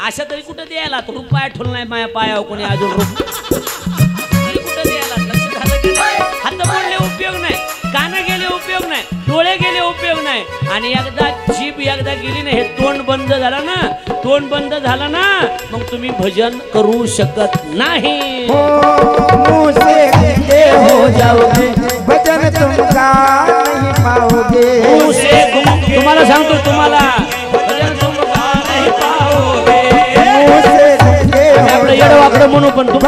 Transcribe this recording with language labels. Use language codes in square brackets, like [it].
[mr] अशा तरी कुठं द्यायला रुपया ठेवला नाही माझ्या पायावर कोणी अजून कुठं द्यायला. लक्ष झालं की नाही? हात मोडले उपयोग नाही, कानं गेले उपयोग नाही, डोळे गेले उपयोग नाही, आणि एकदा जीभ एकदा गेली ना, हे तोंड बंद झालं ना, तोंड बंद झालं ना, मग तुम्ही भजन करू शकत नाही. [hi] मुँह से गूंगे हो जाओगे, भजन तुम गा नहीं पाओगे. [mr] मुँह से तुम्हाला सांगतो, तुम्हाला भजन तुम गा नाही पाओगे. [hi] मुँह से गूंगे हो [mr] आपलं येडं वाकडं म्हणू, पण तुमचं